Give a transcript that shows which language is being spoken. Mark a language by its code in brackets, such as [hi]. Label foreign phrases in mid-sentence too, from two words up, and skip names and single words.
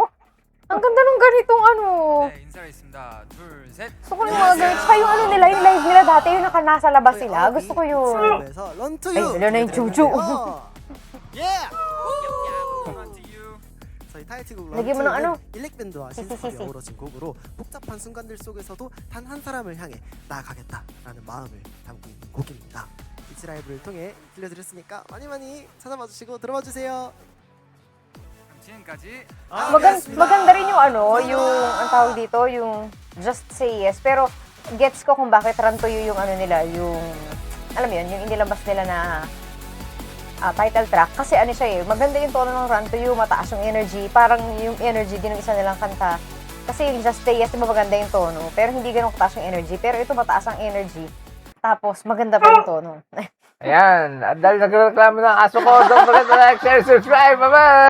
[tl] Ang ganda nung ganitong ano. Gusto ko yung mga ganito. Saka yung nila, yung live nila dati, yung nasa labas sila. Gusto ko yun. Ay, wala na yung chuchu. [ko] 타이틀곡 [tl] Lagyan mo ng ano? [ko] 런투는 일렉밴드와 신스팝이 어우러진 곡으로 복잡한 순간들 속에서도 단 한 사람을 향해 나아가겠다라는 마음을 담고 있는 곡입니다. 이치 라이브를 통해 들려드렸으니까 많이 찾아봐 주시고 들어봐 주세요. 지금까지 [tl] Maganda rin yung ang tawag dito, yung Just Say Yes. Pero gets ko kung bakit Rantoyo yung nila, yung, alam mo yun, yung inilabas nila na [en] title track. [tl] Kasi siya maganda yung tono ng Rantoyo, mataas yung energy. Parang yung energy din ng isa nilang kanta. Kasi yung Just Say Yes, diba maganda yung tono, pero hindi ganun kataas yung energy. Pero ito mataas ang energy. Tapos, maganda pa yung tono. Ayan, dahil nagreklamo ng aso ko, [en] don't forget to like, share, subscribe. Bye-bye!